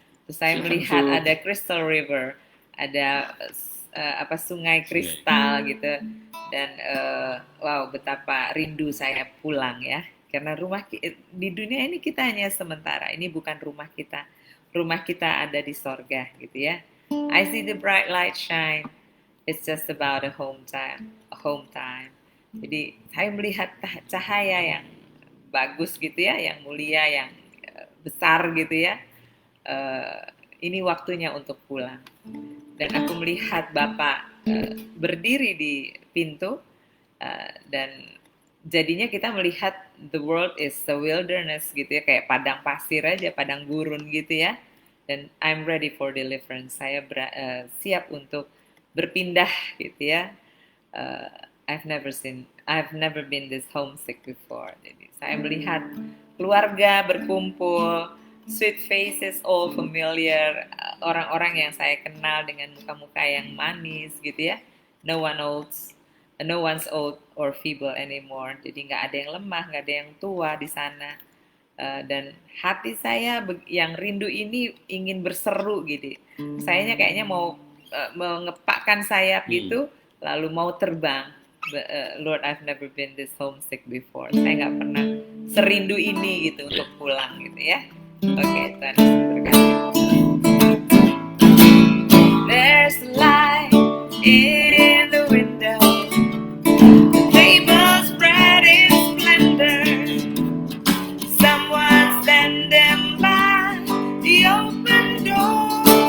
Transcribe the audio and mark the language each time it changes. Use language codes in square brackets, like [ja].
[id] Terus saya melihat ada crystal river, ada sungai kristal gitu, dan wow, betapa rindu saya pulang ya, karena rumah di dunia ini kita hanya sementara, ini bukan rumah kita ada di sorga gitu ya. [en] I see the bright light shine. It's just about a home time. [id] Jadi saya melihat cahaya yang bagus gitu ya, yang mulia, yang besar gitu ya. Ini waktunya untuk pulang. Dan aku melihat Bapak berdiri di pintu, dan jadinya kita melihat [en] the world is a wilderness [id] gitu ya, kayak padang pasir aja, padang gurun gitu ya. [en] Dan I'm ready for deliverance. [id] Saya siap untuk berpindah gitu ya. [en] I've never been this homesick before. [id] Jadi saya melihat keluarga berkumpul, [en] sweet faces, all familiar, [id] orang-orang yang saya kenal dengan muka-muka yang manis gitu ya. [en] No one's old or feeble anymore. [id] Jadi nggak ada yang lemah, nggak ada yang tua di sana. Dan hati saya yang rindu ini ingin berseru gitu. Sayanya kayaknya mau mengepakkan sayap gitu, lalu mau terbang. [en] Lord, I've never been this homesick before. [id] Saya nggak pernah serindu ini gitu untuk pulang gitu ya. Oke, Tuhan berkati. [en] There's light in the window. The table spread in splendor. Someone standing by the open door.